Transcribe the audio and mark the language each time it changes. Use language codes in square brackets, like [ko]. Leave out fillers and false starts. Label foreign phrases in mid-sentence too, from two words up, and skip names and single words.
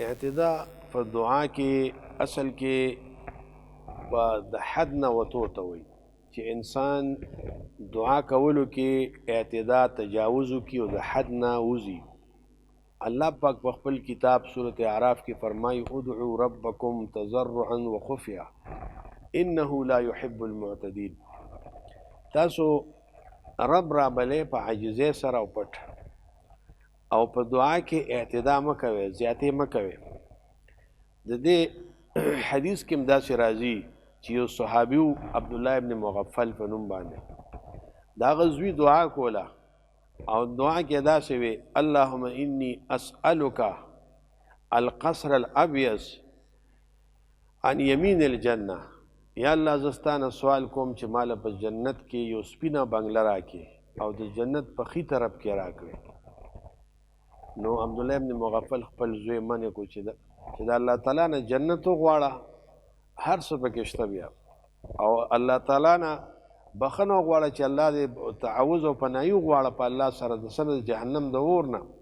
[ps] اعتدا په دعا کې اصل کې په د حد نه وتو ته وایي چې انسان دعا کولو کې اعتدا تجاوز وکړي او د حد نه وځي. الله پاک په خپل کتاب سورة اعراف کې فرمایي [ar] ادعوا ربکم تضرعا وخفیا انه لا يحب المعتدین. [ps] تاسو رب را بلې په عاجزۍ سره او پټ او په دعا کې اعتدا مه کوئ، زیاتې مه کوئ. د دې حدیث کې هم داسې راځي چې یو صحابي عبدالله ابن مغفل په نوم باندې د هغه زوی دعا کوله او دعا کې داسې وي [ar] اللهم انی اسألک القصر الابیض عن یمین الجنه. [ps] یا الله زه ستانه سوال کوم چې ماله په جنت کې یو سپینه بنګله راکړې او د جنت په ښي طرف کې راکړې. نو عبدالله ابن مغفل خپل زوی منې کو چې د الله تعالی نه جنت وغواړه، هر څه پکې شته بیا، او الله تعالی نه بخښنه وغواړه چې الله دې تعوذ او پناهي وغواړه په الله سره د سره د جهنم د اور نه.